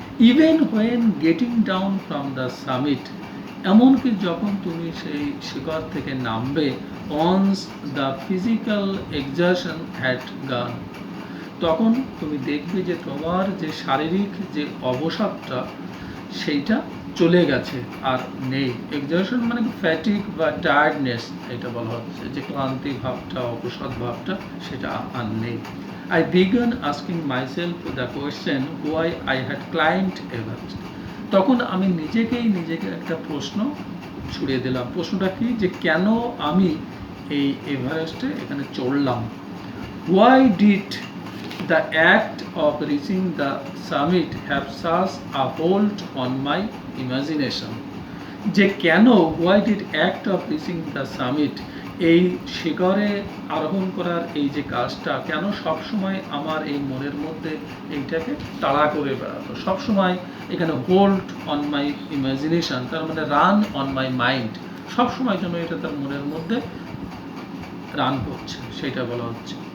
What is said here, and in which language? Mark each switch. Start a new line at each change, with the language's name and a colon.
English: even when getting down from the summit,
Bangla: এমনকি যখন তুমি সেই শিখর থেকে নামবে,
English: once the physical exertion had gone,
Bangla: তখন তুমি দেখবে যে তোমার যে শারীরিক যে অবসাদটা, সেইটা চলে গেছে, আর নেই। এক্সারশন মানে ফ্যাটিক বা টায়ার্ডনেস, এটা বলা হচ্ছে যে ক্লান্তি ভাবটা, অবসাদ ভাবটা, সেটা আর নেই।
English: I began asking myself the question why I had climbed Everest.
Bangla: তখন আমি নিজেকে একটা প্রশ্ন ছুড়ে দিলাম। প্রশ্নটা কি? যে কেন আমি এই এভারেস্টে এখানে চড়লাম?
English: Why did the act of reaching the summit have such a hold on my imagination?
Bangla: যে কেন,
English: why did act of reaching the summit,
Bangla: এই শিখরে আরোহণ করার এই যে কাজটা কেন সবসময় আমার এই মনের মধ্যে এইটাকে তাড়া করে বেড়াতো, সবসময় এখানে
English: hold on my imagination,
Bangla: তার মানে
English: run on my mind,
Bangla: সবসময় যেন এটা তার মনের মধ্যে রান করছে, সেটা বলা হচ্ছে।